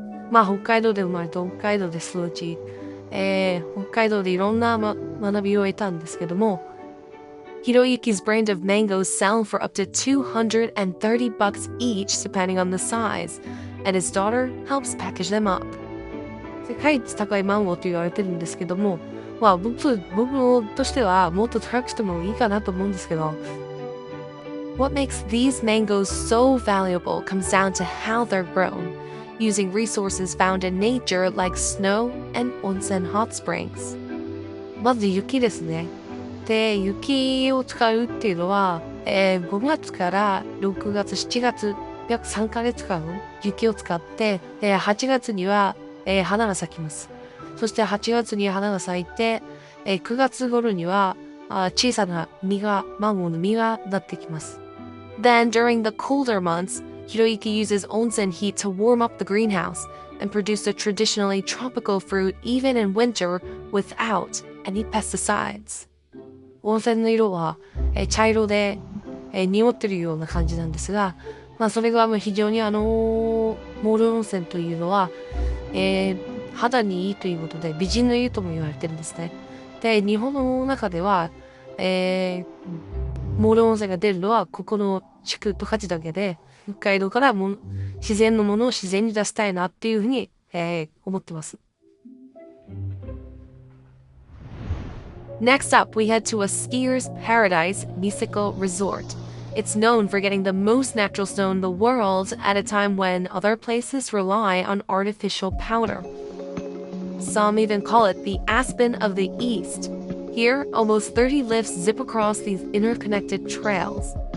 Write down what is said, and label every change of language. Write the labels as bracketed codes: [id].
[ja] まあ北海道で生まれて北海道で育ち、北海道でいろんな、学びを得たんですけども、 [en] Hiroyuki's brand of mangoes sell for up to $230 each depending on the size, and his daughter helps package them up. [ja] 世界一高いマンゴーと言われてるんですけども、まあ僕としてはもっと高くしてもいいかなと思うんですけど、 [en] What makes these mangoes so valuable comes down to how they're grown, using resources found in nature like snow and onsen hot springs. [ja] まず雪ですね。で、雪を使うっていうのは、5月から6月、7月、約3ヶ月間雪を使って、8月には、花が咲きます。そして8月に花が咲いて、9月頃には小さなマンゴーの実がなってきます。 [en] Then during the colder months, Hiroyuki uses onsen heat to warm up the greenhouse and produce the traditionally tropical fruit even in winter without any pesticides. [ja] 温泉の色は、茶色で、濁ってるような感じなんですが、まあそれが非常にモール温泉というのは、肌にいいということで美人の湯とも言われてるんですね。で、日本の中では、モール温泉が出るのはここの地区十勝だけで、北海道から自然のものを自然に出したいなっていうふうに、思ってます。 [en] Next up, we head to a skier's paradise, Niseko Resort. It's known for getting the most natural snow in the world at a time when other places rely on artificial powder. Some even call it the Aspen of the East. Here, almost 30 lifts zip across these interconnected trails.